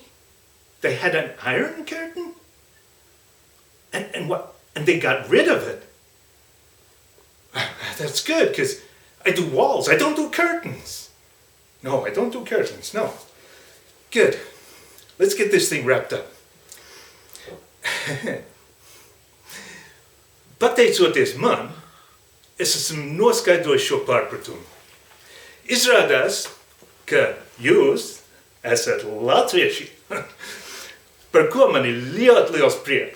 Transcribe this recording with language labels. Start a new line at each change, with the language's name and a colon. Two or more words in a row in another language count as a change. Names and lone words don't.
English: They had an iron curtain? And what? And they got rid of it. That's good, because I do walls. I don't do curtains. No, I don't do curtains, no. Good. Let's get this thing wrapped up.
Latvian: Pateicoties man, es esmu noskaidrojis šo pārpratumu. Izrādās, ka jūs esat latvieši, par ko man ir ļoti liels prieks.